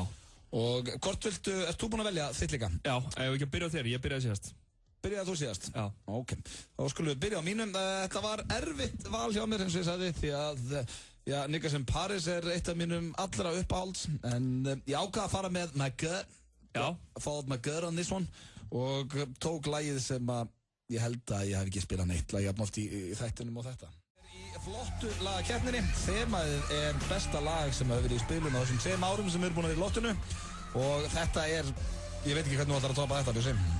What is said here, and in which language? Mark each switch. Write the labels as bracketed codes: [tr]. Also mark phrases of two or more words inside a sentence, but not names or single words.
[is] Og hvort ert þú búinn að velja þitt líka? Já, ég ekki að byrja á þér, ég byrjaði síðast. Byrjaði þú síðast? Já. Ok, þá skulum við byrja á mínum. Þetta var erfitt val hjá mér, eins og ég sagði, því að, já, Niggas in Paris er eitt af mínum allra uppáhalds, en ég ákvað að fara með My Gut. Já. [en] Followed My Gut on this one. [is] Og tók lagið sem að ég held að ég hef ekki spilað neitt lagið jafn oft í þættunum og þetta. Í flottu lagakeppninni, þemaðið er besta lag sem hefur verið í spilun á þessum 2 árum sem við erum búin að vera í lottinu og þetta er, ég veit ekki hvernig þú ætlar að topa þetta, Björn.